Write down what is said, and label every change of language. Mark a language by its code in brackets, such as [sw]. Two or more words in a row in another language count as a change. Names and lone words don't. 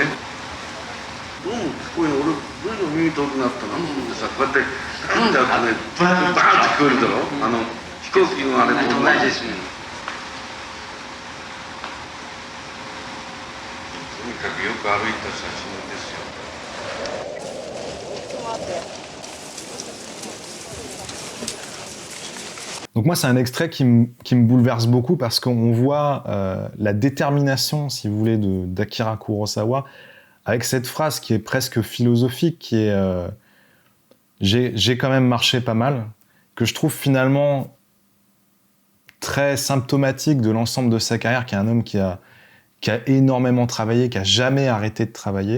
[ja] どうも聞こえる、俺どういうの耳遠くなったなと思ってさ、こうやってガンってやってね、バーンって聞こえるだろ、飛行機のあれと同じですね。とにかくよく歩いた写真ですよ。 [fr] Donc moi, c'est un extrait qui me bouleverse beaucoup parce qu'on voit la détermination, si vous voulez, d'Akira Kurosawa avec cette phrase qui est presque philosophique, qui est j'ai quand même marché pas mal, que je trouve finalement très symptomatique de l'ensemble de sa carrière, qui est un homme qui a énormément travaillé, qui a jamais arrêté de travailler.